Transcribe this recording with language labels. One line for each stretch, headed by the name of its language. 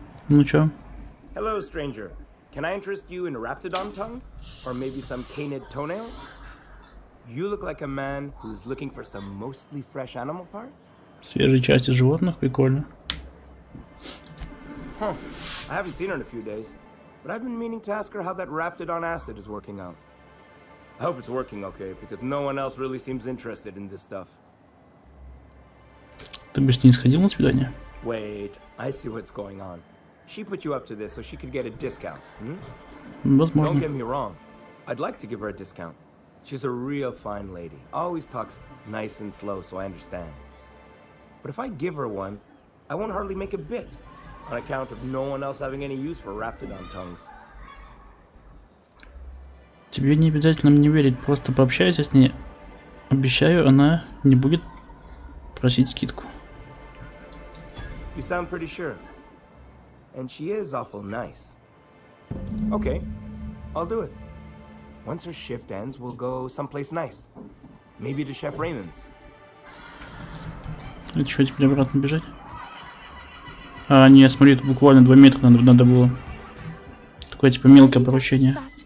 Russian: Ну чё?
English: Hello, stranger. Can I interest you in a raptidon tongue? Or maybe some canid toenails? You look like a man who's looking for some mostly fresh animal parts?
Russian: Свежие части животных, прикольно.
English: Huh. I haven't seen her in a few days, but I've been meaning to ask her how that raptidon acid is working out. I hope it's working okay, because no one else really seems interested in this stuff.
Russian: Ты бы с ней сходил на свидание?
English: Wait, I see what's going on. She put you up to this so she could get a discount,
Russian: Возможно.
English: Don't get me wrong. I'd like to give her a discount. She's a real fine lady. Always talks nice and slow, so I understand. But if I give her one, I won't hardly make a bit, on account of no one else having any use for raptidon tongues.
Russian: Тебе не обязательно мне верить, просто пообщайся с ней. Обещаю, она не будет просить скидку.
English: You sound pretty sure. And she is awful nice. Okay, I'll do it. Once her shift ends, we'll go someplace nice. Maybe to Chef Raymond's.
Russian: Это что, теперь обратно бежать? А, не, смотри, тут буквально 2 метра надо было. Такое типа мелкое поручение.